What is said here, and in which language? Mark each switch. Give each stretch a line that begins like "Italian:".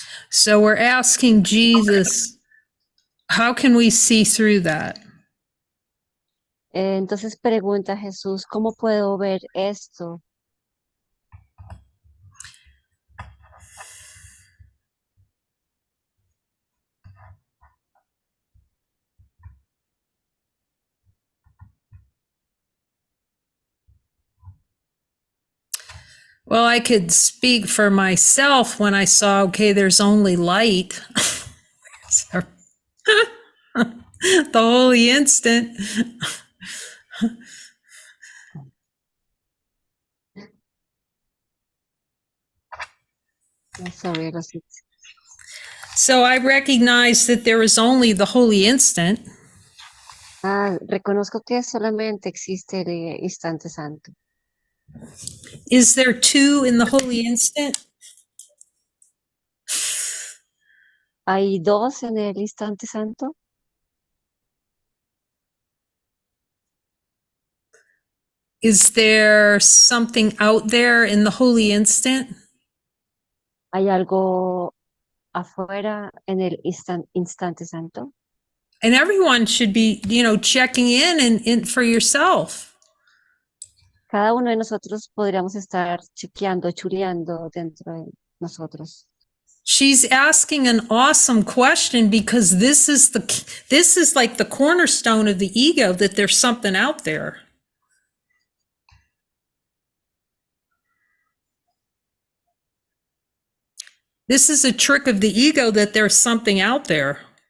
English: So we're asking Jesus, how can we see through that?
Spanish: Entonces pregunta Jesús, ¿cómo puedo ver esto?
English: Well, I could speak for myself when I saw, okay, there's only light. The holy instant. Sorry,
Spanish: lo siento.
English: So I recognize that there is only the holy instant.
Spanish: Reconozco que solamente existe el instante santo.
English: Is there two in the holy instant?
Spanish: ¿Hay dos en el instante santo?
English: Is there something out there in the holy instant?
Spanish: ¿Hay algo afuera en el instante santo?
English: And everyone should be, checking in for yourself.
Spanish: Cada uno de nosotros podríamos estar chequeando, chuleando dentro de nosotros.
English: She's asking an awesome question because this is like the cornerstone of the ego, that there's something out there. This is a trick of the ego, that there's something out there.